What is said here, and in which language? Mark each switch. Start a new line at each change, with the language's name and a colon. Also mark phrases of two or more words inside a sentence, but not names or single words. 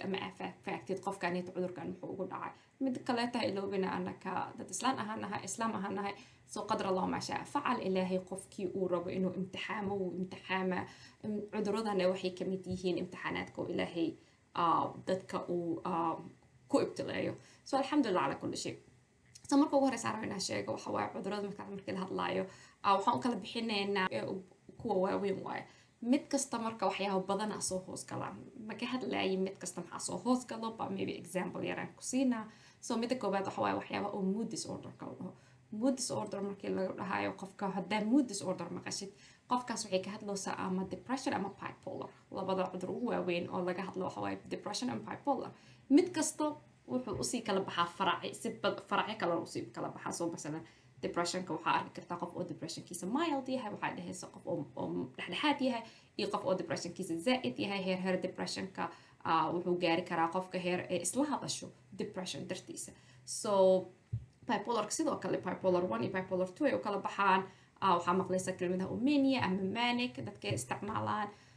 Somali: ama faagtid qofkaanayta cudurkan muxuu ugu dhacay mid kaleeta iloobina anaka dad islaam ahaanahay so
Arabic: قدر الله ما شاء فعل
Somali: ilaahay qofkii uu rabo inuu imtixaama cuduradana waxay kamid yihiin imtixaanaadka oo ilaahay dadka uu ku ibtileeyo so
Arabic: الحمد لله على كل شيء
Somali: so marka ugu horeysa rabo inaan sheego waxa waaye cudurada markii la hadlaayo waxaan u kala bixinaynaa kuwa waaweyn waaye mid kasta marka waxyaabo badana soo hoosgalaan maka hadlaayi mid kasta maxaa soo hoosgalo ba
English: maybe example
Somali: yaraan ku siinaa so midda koobaad waxa waaye waxyaaba oo
English: mood disorderka
Somali: la dhaho
English: mood disorder
Somali: markii laga dhahayo qofka haddaa
English: mood disorder
Somali: maqashid qofkaas waxay ka hadlaysaa ama depression ama bipolar labada cudur ugu waaweyn oo laga hadlo waxa waaye
English: depression and bipolar
Somali: mid kasta wuxuu usii kala baxaa faracyo kale usii kala baxaa soo masalan depressionka waxaa arki kartaa qof oo depressionkiisa mild yahay waxaa dhehaysa qof oo dhexdhexaad yahay iyo qof oo depressionkiisa zaa'id yahay heer depressionka wuxuu gaari karaa qofka heer ee isla hadasho depression dartiisa so bipolarka sidoo kale bipolar 1 iyo bipolar 2 ay u kala baxaan waxaa maqlaysa kelmadaha mania ama manic dadka isticmaalaan